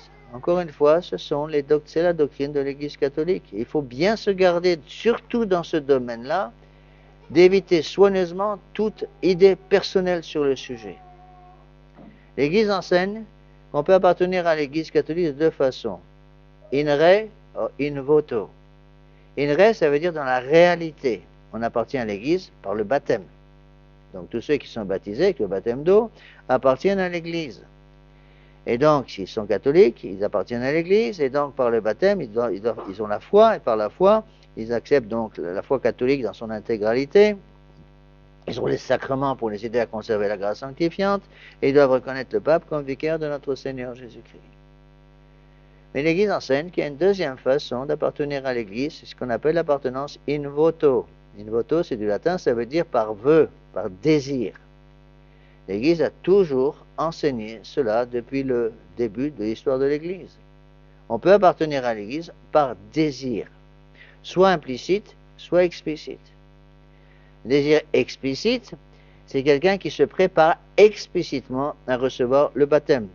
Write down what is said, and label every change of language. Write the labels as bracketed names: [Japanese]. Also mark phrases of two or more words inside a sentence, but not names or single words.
[French] Encore une fois, c'est la doctrine de l'Église catholique. Il faut bien se garder, surtout dans ce domaine-là, d'éviter soigneusement toute idée personnelle sur le sujet. L'Église enseigne qu'on peut appartenir à l'Église catholique de 2 façons. [Latin] In re ou in voto. In re, [French] ça veut dire dans la réalité. On appartient à l'Église par le baptême. Donc tous ceux qui sont baptisés avec le baptême d'eau appartiennent à l'Église. Et donc, s'ils sont catholiques, ils appartiennent à l'Église, et donc par le baptême, ils ont la foi, et par la foi, ils acceptent donc la foi catholique dans son intégralité. Ils ont les sacrements pour les aider à conserver la grâce sanctifiante, et ils doivent reconnaître le pape comme vicaire de notre Seigneur Jésus-Christ. Mais l'Église enseigne qu'il y a une deuxième façon d'appartenir à l'Église, c'est ce qu'on appelle l'appartenance [Latin] in voto. In voto, [French] c'est du latin, ça veut dire par vœu, par désir. L'Église a toujours enseigné cela depuis le début de l'histoire de l'Église. On peut appartenir à l'Église par désir, soit implicite, soit explicite. Le désir explicite, c'est quelqu'un qui se prépare explicitement à recevoir le baptême.